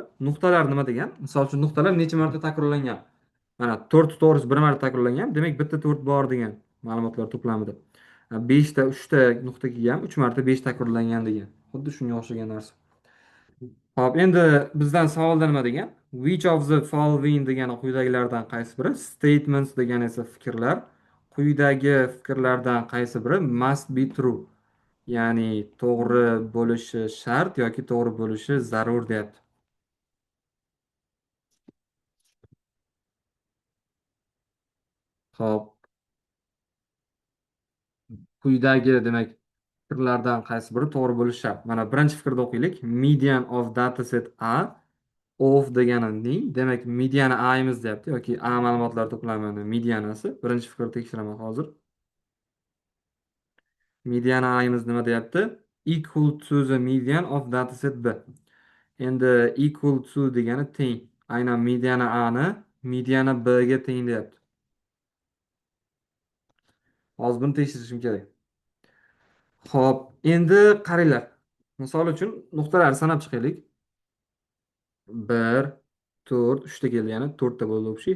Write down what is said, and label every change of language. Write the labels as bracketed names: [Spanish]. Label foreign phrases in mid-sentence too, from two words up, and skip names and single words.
[Uzbek] Nuqtalar nima degan? Misol uchun nuqtalar necha marta takrorlangan? Mana 4 to'g'risi bir marta takrorlangan, demak bitta 4 bor degan ma'lumotlar to'plamida. 5 ta 3 ta nuqta kelgan, 3 marta 5 takrorlangan degan. Xuddi shunga o'xshagan narsa. Hop, endi bizdan savolda nima degan? [English] Which of the following [Uzbek] degani quyidagilardan qaysi biri? Statements degani esa fikrlar. Quyidagi fikrlardan qaysi biri [English] must be true? [Uzbek] Ya'ni to'g'ri bo'lishi shart yoki to'g'ri bo'lishi zarur deyapti. Hop, quyidagi demak fikrlardan qaysi biri to'g'ri bo'lishi shart? Mana birinchi fikrda o'qiylik. [English] Median of dataset A of [Uzbek] deganining, demak mediani A'miz deyapti yoki A ma'lumotlar to'plamini medianasi. Birinchi fikrni tekshiraman hozir. Median ayimiz nima deyapti? [English] Equal to the median of dataset B. [Uzbek] Endi [English] equal to [Uzbek] degani teng. Aynan mediana A ni mediana B ga teng deyapti. Hozir buni tekshirishim kerak. Xo'p, endi qaranglar. Misol uchun nuqtalarni sanab chiqaylik. 1, 4, 3 ta keldi, yana 4 ta bo'ldi общий.